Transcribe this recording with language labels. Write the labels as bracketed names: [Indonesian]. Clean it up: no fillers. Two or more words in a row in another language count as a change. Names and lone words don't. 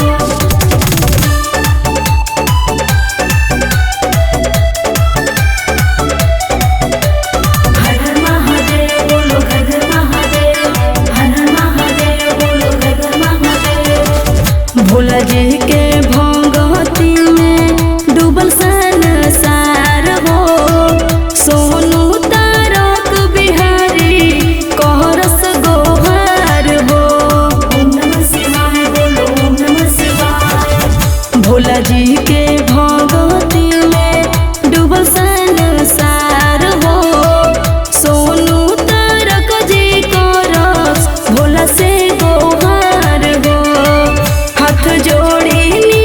[Bhojpuri] हर हर महादेव बोलो घर घर महादेव, हर हर महादेव बोलो घर घर महादेव। भोला जी के भगती में डूबल संसार हो, सोनू तारक बिहारी कहरस गोहार हो। [Sanskrit] ओम नमः शिवाय [Bhojpuri] बोलो [Sanskrit] ओम नमः शिवाय। [Bhojpuri] भोला जी के भगती में डूबल संसार हो, सोनू तारक जी करस भोला से गोहार हो। हाथ जोड़ी